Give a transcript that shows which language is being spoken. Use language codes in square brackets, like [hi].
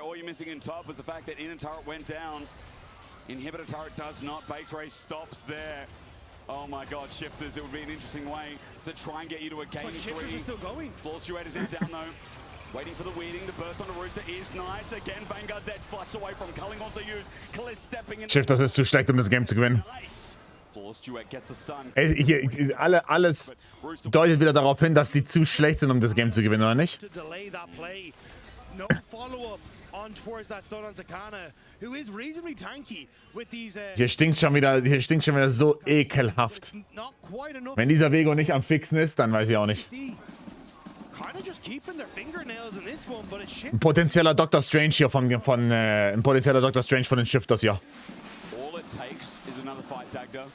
[en] All you're missing in top is the fact that Inner Turret went down. Inhibitor Turret does not. Base race stops there. Oh my god, Shifters, it would be an interesting way to try and get you to a game 3. Shifters are still going. Floor Stewardess is down though. Waiting for the weeding. The burst on the Rooster is nice. Again, Vanguard dead. Flush away from Culling also used. Kliss stepping in. [de] Shifters ist zu schlecht, um das Game zu gewinnen. [en] Floor Steward gets a stun. [de] Alles deutet wieder darauf hin, dass die zu schlecht sind, um das Game zu gewinnen, oder nicht? [en] To delay that play. No follow-up on towards that stun on Takana, who is reasonably tanky with these. [de] Hier stinkt schon wieder so ekelhaft. [en] Not quite enough. [de] Wenn dieser Vego nicht am Fixen ist, dann weiß ich auch nicht. [en] Kind of just keeping their fingernails in this one, but it's shit. [de] Ein potenzieller Dr. Strange hier von den Shifters hier. [en] All it takes is another fight, Dagda.